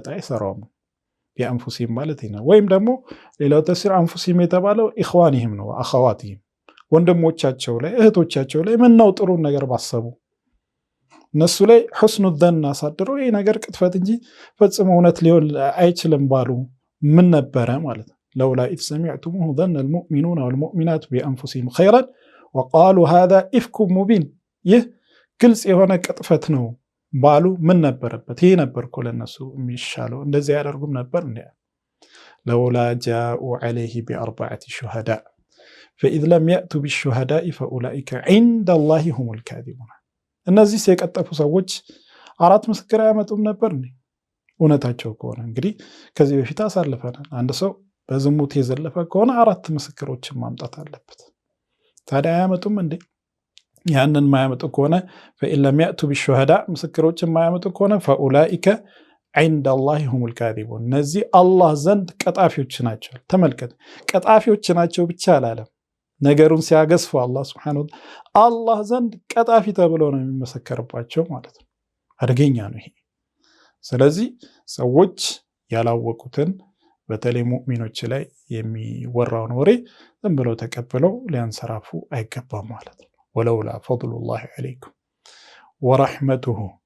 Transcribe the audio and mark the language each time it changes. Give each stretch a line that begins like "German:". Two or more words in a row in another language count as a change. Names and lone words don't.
Amharic: አይሰራውም። ቢአንፉሲሂም ማለት ነው። ወይም ደግሞ ሌላው ተፍሲር አንፉሲሂም የተባለው ኢኽዋኒሂም ነው፣ አኸዋቲሂም ወንድሞቻቸው ላይ እህቶቻቸው ላይ ምነው ጥሩ ነገር ባሰቡ እነሱ ላይ
Arabic: حسن ظن
Amharic: አሳድሮ ይሄ ነገር ቅጥፈት እንጂ ፈጽሞ እውነት ሊሆን አይችልም ባሉ ምን ነበረ ማለት ነው።
Arabic: لولا إذ سمعتموه ظن المؤمنون والمؤمنات بأنفسهم خيرا وقالوا هذا إفك مبين
Amharic: ይህ ግልጽ የሆነ ቅጥፈት ነው ባሉ ምን ነበረበት? ይሄ ነበር እኮ ለነሱ የሚሻለው። እንደዚህ ያደርጉም ነበር እንዴ?
Arabic: لولا جاءوا عليه بأربعة شهداء فإذ لم يأتوا بالشهداء فأولئك عند الله هم الكاذبون።
Amharic: እነዚህ የቀጠፉ ሰዎች አራት ምስክር ያመጡም ነበር እንዴ? እውነታቸው ከሆነ እንግዲህ ከዚህ በፊት አሳልፈናል። አንድ ሰው በዝሙት የዘለፈ ከሆነ አራት ምስክሮችን ማምጣት አለበት። ታዲያ አያመጡም እንዴ? ያንን ማያመጡ ከሆነ
Arabic: فإن لم يأتوا بالشهداء
Amharic: ምስክሮችን ማያመጡ ከሆነ
Arabic: فأولئك عند الله هم الكاذبون።
Amharic: እነዚህ አላህ ዘንድ ቀጣፊዎች ናቸው። ተመልከት፣ ቀጣፊዎች ናቸው ብቻ አላለም። ነገሩን ሲያገዝፉ አላህ
Arabic: سبحانه وتعالى
Amharic: አላህ ዘንድ ቀጣፊ ተብሎ ነው የሚመሰከርባቸው ማለት ነው። አደገኛ ነው ይሄ። ስለዚህ ሰዎች ያላወቁትን በተለይ ሙእሚኖች ላይ የሚወራውን ወሬ ዝም ብለው ተቀብለው ሊያንሰራፉ አይገባም ማለት ነው።
Arabic: ولولا فضل الله عليكم ورحمته